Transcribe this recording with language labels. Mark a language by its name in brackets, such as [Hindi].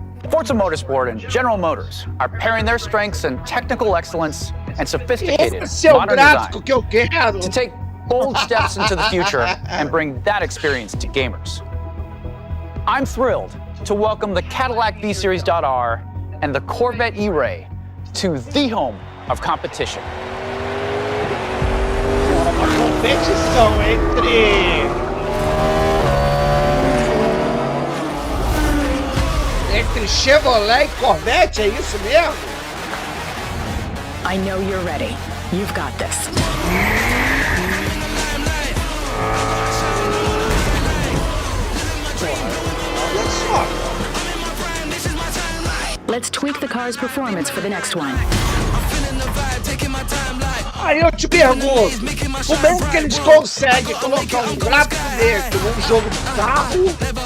[English] Forza Motorsport and General Motors are pairing their strengths in technical excellence and sophisticated modern design to take bold steps into the future and bring that experience to gamers. I'm thrilled to welcome the Cadillac V-Series.R and the Corvette E-Ray to the home of competition. [Portuguese] Uma competição entre Chevrolet e Corvette, é isso mesmo? [English] I know you're ready. You've got this. [Portuguese] Olha só. [English] Let's tweak the car's performance for the next one. [Portuguese] Aí eu te pergunto, como é que eles conseguem colocar um gráfico desse num jogo de carro?